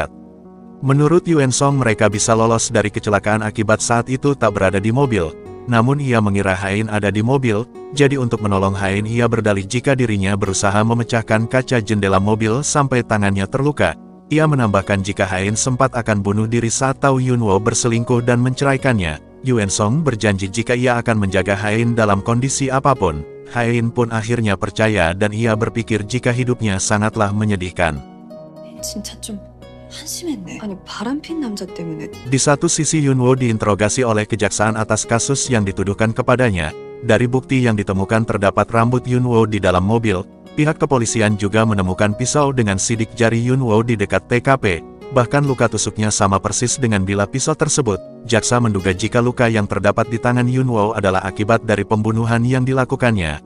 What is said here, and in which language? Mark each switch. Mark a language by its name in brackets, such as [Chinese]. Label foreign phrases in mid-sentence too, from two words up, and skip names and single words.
[Indonesian] Menurut Yuen Song mereka bisa lolos dari kecelakaan akibat saat itu tak berada di mobil, namun ia mengira Hain ada di mobil, jadi untuk menolong Hain ia berdalih jika dirinya berusaha memecahkan kaca jendela mobil sampai tangannya terluka. Ia menambahkan jika Hain sempat akan bunuh diri saat tahu Yunwo berselingkuh dan menceraikannya. Yuen Song berjanji jika ia akan menjaga Hain dalam kondisi apapun. Hain pun akhirnya percaya dan ia berpikir jika hidupnya sangatlah menyedihkan. [Korean] 진짜 좀 한심했네. 아니 바람핀 남자 때문에. [Indonesian] Di satu sisi Yunwo diinterogasi oleh kejaksaan atas kasus yang dituduhkan kepadanya. Dari bukti yang ditemukan terdapat rambut Yunwo di dalam mobil. Pihak kepolisian juga menemukan pisau dengan sidik jari Yunwo di dekat TKP. Bahkan luka tusuknya sama persis dengan bila pisau tersebut. Jaksa menduga jika luka yang terdapat di tangan Yunwo adalah akibat dari pembunuhan yang dilakukannya.